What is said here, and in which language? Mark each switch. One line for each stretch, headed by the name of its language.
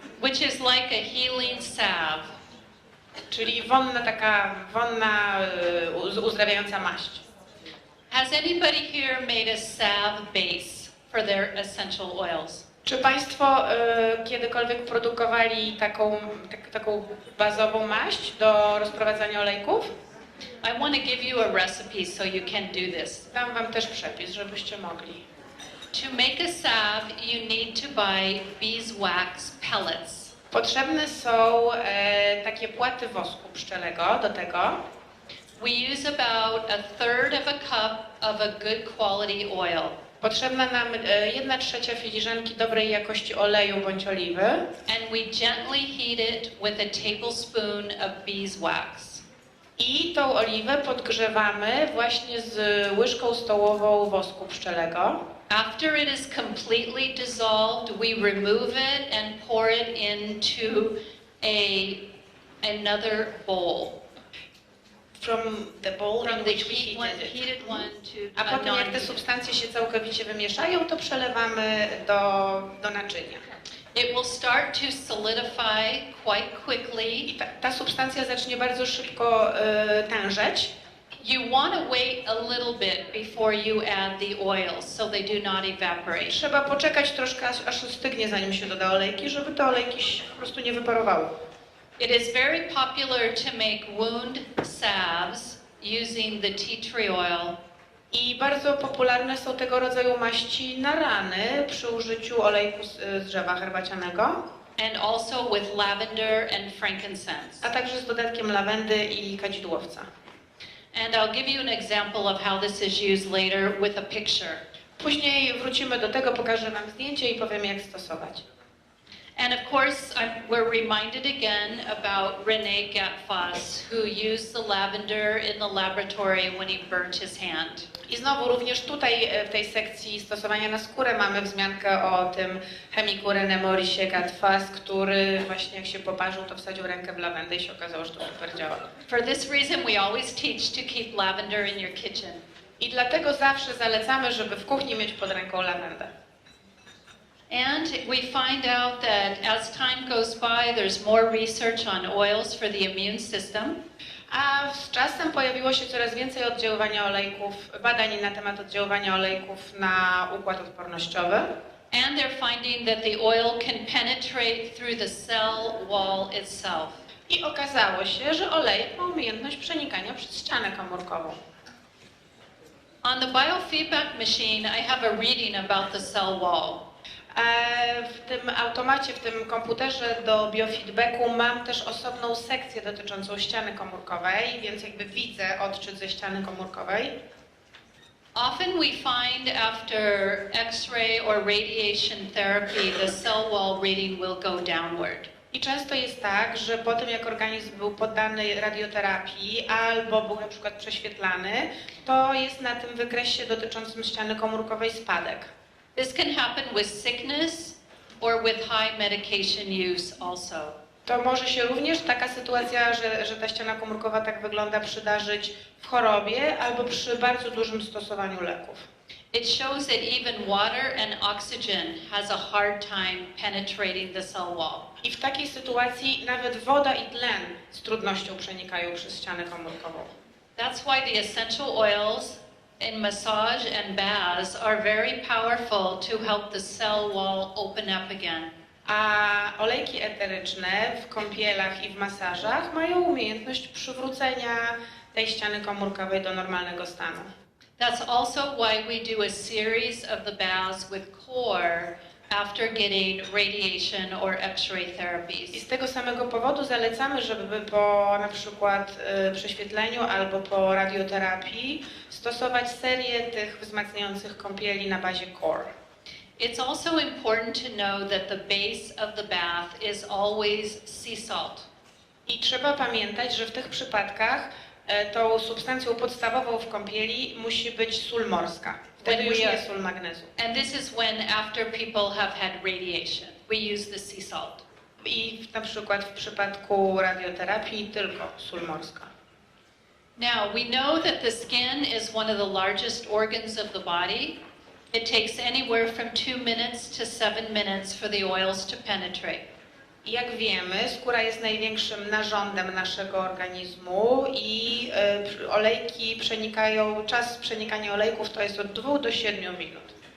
English: Which is like a healing salve.
Polish: Czyli wonna, uzdrawiająca maść.
English: Has anybody here made a salve base for their essential oils?
Polish: Czy Państwo kiedykolwiek produkowali taką bazową maść do rozprowadzania olejków?
English: I want to give you a recipe so you can do this.
Polish: Dam Wam też przepis, żebyście mogli.
English: To make a salve, you need to buy beeswax pellets.
Polish: Potrzebne są takie płaty wosku pszczelego do tego.
English: We use about a third of a cup of a good quality oil.
Polish: Potrzebna nam 1/3 filiżanki dobrej jakości oleju bądź oliwy.
English: And we gently heat it with a tablespoon of beeswax.
Polish: I tą oliwę podgrzewamy właśnie z łyżką stołową wosku pszczelego.
English: After it is completely dissolved, we remove it and pour it into another bowl. From the bowl in which we heated it.
Polish: A potem jak te substancje się całkowicie wymieszają, to przelewamy do naczynia.
English: It will start to solidify quite quickly.
Polish: I ta substancja zacznie bardzo szybko tężeć.
English: You want to wait a little bit before you add the oils, so they do not evaporate.
Polish: Trzeba poczekać troszkę, aż ostygnie, zanim się doda olejki, żeby te olejki po prostu nie wyparowały.
English: It is very popular to make wound salves using the tea tree oil.
Polish: I bardzo popularne są tego rodzaju maści na rany przy użyciu olejku z drzewa herbacianego.
English: And also with lavender and frankincense.
Polish: A także z dodatkiem lawendy i kadzidłowca.
English: And I'll give you an example of how this is used later with a picture.
Polish: Później wrócimy do tego, pokażę Wam zdjęcie i powiem, jak stosować.
English: And of course, we're reminded again about René Gattefoss, who used the lavender in the laboratory when he burnt his hand.
Polish: I znowu również tutaj w tej sekcji stosowania na skórę mamy wzmiankę o tym chemiku René Mauricie Gattefoss, który właśnie jak się poparzył, to wsadził rękę w lawendę i się okazało, że to super działa.
English: For this reason, we always teach to keep lavender in your kitchen.
Polish: I dlatego zawsze zalecamy, żeby w kuchni mieć pod ręką lawendę.
English: And we find out that as time goes by, there's more research on oils for the immune system.
Polish: A z czasem pojawiło się coraz więcej oddziaływania olejków, badań na temat oddziaływania olejków na układ odpornościowy.
English: And they're finding that the oil can penetrate through the cell wall itself.
Polish: I okazało się, że olejek ma umiejętność przenikania przez ścianę komórkową.
English: On the biofeedback machine, I have a reading about the cell wall.
Polish: W tym automacie, w tym komputerze do biofeedbacku mam też osobną sekcję dotyczącą ściany komórkowej, więc jakby widzę odczyt ze ściany komórkowej.
English: Often we find after X-ray or radiation therapy, the cell wall reading will go downward.
Polish: I często jest tak, że po tym jak organizm był poddany radioterapii albo był na przykład prześwietlany, to jest na tym wykresie dotyczącym ściany komórkowej spadek.
English: This can happen with sickness or with high medication use also.
Polish: To może się również taka sytuacja, że ta ściana komórkowa tak wygląda, przydarzyć w chorobie albo przy bardzo dużym stosowaniu leków.
English: It shows that even water and oxygen has a hard time penetrating the cell wall.
Polish: I w takiej sytuacji nawet woda i tlen z trudnością przenikają przez ścianę komórkową.
English: That's why the essential oils in massage and baths are very powerful to help the cell wall open up again.
Polish: A olejki eteryczne w kąpielach i w masażach mają umiejętność przywrócenia tej ściany komórkowej do normalnego stanu.
English: That's also why we do a series of the baths with core after getting radiation or X-ray
Polish: I
English: therapies.
Polish: z tego samego powodu zalecamy, żeby po na przykład prześwietleniu albo po radioterapii stosować serię tych wzmacniających kąpieli na bazie core.
English: It's also important to know that the base of the bath is always sea salt.
Polish: I trzeba pamiętać, że w tych przypadkach tą substancją podstawową w kąpieli musi być sól morska. Wtedy już nie sól magnezu.
English: And this is when after people have had radiation, we use the sea salt.
Polish: I na przykład w przypadku radioterapii tylko sól morska.
English: Now, we know that the skin is one of the largest organs of the body. It takes anywhere from 2 minutes to 7 minutes for the oils to penetrate.
Polish: I jak wiemy, skóra jest największym narządem naszego organizmu i olejki przenikają, czas przenikania olejków to jest od 2 do 7 minut.